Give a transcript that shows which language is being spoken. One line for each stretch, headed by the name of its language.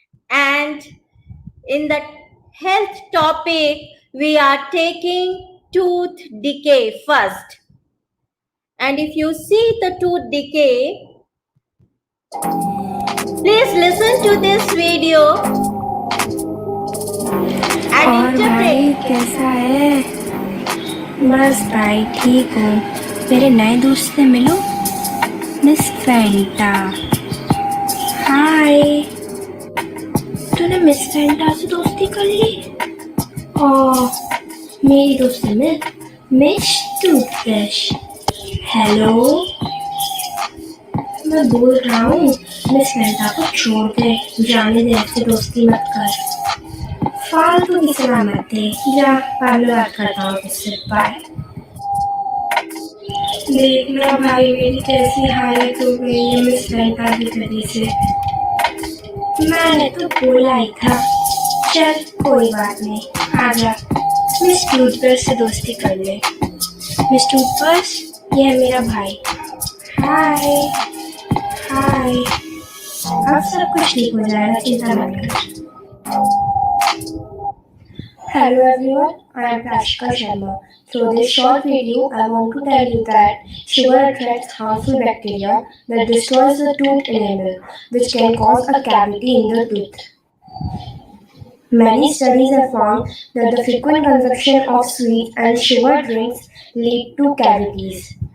English: And in the health topic, we are taking tooth decay first. And if you see the tooth decay, please listen to this video and
Hindi: और भाई
English: interpret.
Hindi: कैसा है? बस भाई ठीक हूँ। मेरे नए दोस्त से मिलो, मिस फैंटा। हाय, तूने मिस फैंटा से दोस्ती कर ली? ओह, मेरी दोस्त है मिस टूथब्रश। हेलो, मैं बोल रहा हूँ मिस फैंटा को छोड़ दे, जाने दे, ऐसे दोस्ती मत कर। फालतू की सलाह मत दे, जा, बाद में बात करता हूँ तुझसे, बाय। देखना भाई मेरी कैसी हालत हो गई है मिस फैंटा की वजह से। मैंने तो बोला ही था। चल कोई बात नहीं, आजा, मिस टूथब्रश से दोस्ती कर ले। मिस टूथब्रश, ये है मेरा भाई। हाय हाय, अब सब कुछ ठीक हो जाएगा, चिंता मत कर।
English: Hello everyone, I am Prashika Sharma. Through this short video, I want to tell you that sugar attracts harmful bacteria that destroys the tooth enamel, which can cause a cavity in the tooth. Many studies have found that the frequent consumption of sweets and sugar drinks lead to cavities.